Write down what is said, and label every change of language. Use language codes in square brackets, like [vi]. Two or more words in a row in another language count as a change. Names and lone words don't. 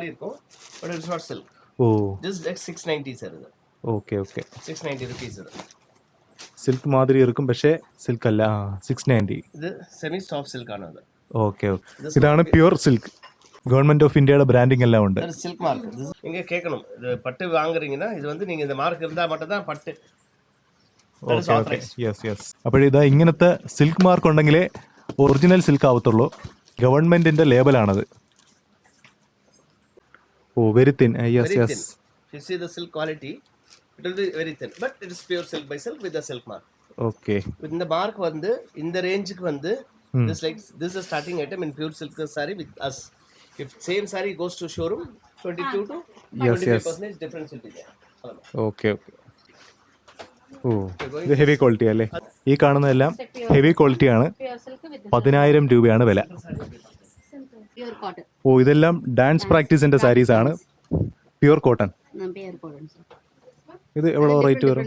[en] Oh, okay okay. 690 rupees. [ml] സിൽക്ക് മാതിരി ഇരിക്കും പക്ഷേ സിൽക്ക് അല്ല. 690. ഇത് [en] semi soft silk [ml] ആണ്. അത് [en] okay okay. [ml] ഇതാണ് [en] pure silk. [ml] ഗവൺമെന്റ് ഓഫ് ഇന്ത്യയുടെ ബ്രാൻഡിങ് എല്ലാം ഉണ്ട്. [en] silk mark [ta] நீங்க கேட்கணும். பட்டு வாங்குறீங்கன்னா இது வந்து நீங்க இந்த மார்க் இருந்தா மட்டும் தான் பட்டு. [ml] അപ്പോൾ ഇതാ ഇങ്ങനത്തെ [en] silk mark [ml] ഉണ്ടെങ്കിലേ [en] original silk [ml] ആവത്തുള്ളൂ. ഗവൺമെന്റിന്റെ ലേബലാണത്. [en] Oh very thin. Yes yes. You see the silk quality, it will be very thin, but it is pure silk by silk with the silk mark. Okay. With the mark [ta] வந்து இந்த ரேஞ்சுக்கு வந்து [en] this like this is starting item in pure silk saree with us. If same saree goes to showroom 22 to 25% difference will be there. Okay okay. [ml] ഓ ഇത് [en] heavy quality [ml] അല്ലേ? ഈ കാണുന്നതെല്ലാം [en] heavy quality [ml] ആണ്. 10,000 രൂപയാണ് വില. ഓ ഇതെല്ലാം [en] dance practice [ml] സാരീസ് ആണ്. [en] pure cotton. [ml] ഇത് എவ்வளோ റേറ്റ് വരും?